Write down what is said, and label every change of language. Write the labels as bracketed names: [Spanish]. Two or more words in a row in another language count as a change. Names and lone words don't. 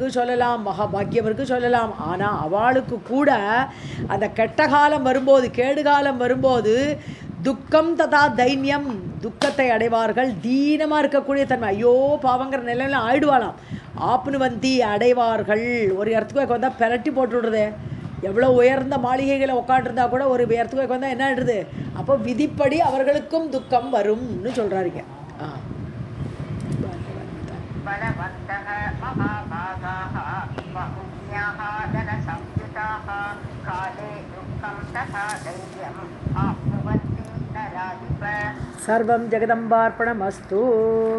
[Tamil] சொல்லலாம் மகாபாக்கியம் இருக்கு சொல்லலாம் ஆனால் அவளுக்கு கூட அந்த கெட்ட காலம் வரும்போது கேடு காலம் வரும்போது [Sanskrit] दुःखं तथा दैर्यम् [Tamil] துக்கத்தை அடைவார்கள் தீனமாக இருக்கக்கூடிய தன்மை ஐயோ பாவங்கிற நிலையில் ஆயிடுவாளாம் ஆப்னுவந்தி அடைவார்கள் ஒரு இடத்துக்கு வந்தால் பெரட்டி போட்டு விடுறதே எவ்வளோ உயர்ந்த மாளிகைகளை உட்காண்டிருந்தா கூட ஒரு இடத்துக்கு வந்தால் என்ன ஆயிடுது அப்போ விதிப்படி அவர்களுக்கும் துக்கம் வரும்னு சொல்கிறாருங்க [Sanskrit] बलवन्तः महाभागाः बहुज्ञाः धनसंयुताः काले दुःखं तथा दैर्यम् आप्नुवन्ति नराधिप सर्वं जगदम्बार्पणमस्तु।